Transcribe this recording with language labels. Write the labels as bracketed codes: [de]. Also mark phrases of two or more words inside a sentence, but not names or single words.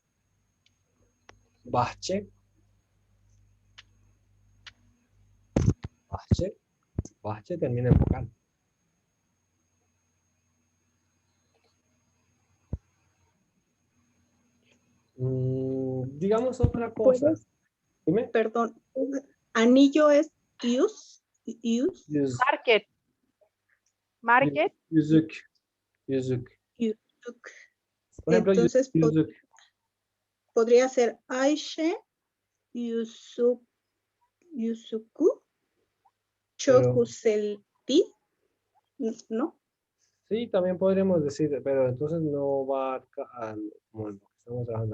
[es] Bache. Bache. Bache termina en vocal. Digamos otra cosa. ¿Puedes? Dime. Perdón. Anillo es use. [tr] Yüz- Market. Market. Yüzük. Yüzük. Yusuk. [es] Por ejemplo, Entonces [tr] yüzük. [es] podría ser Aishe, [tr] Yusuku, Chokuselti, [es] ¿no? Sí, también podríamos decir, pero entonces no va como en lo que estamos trabajando.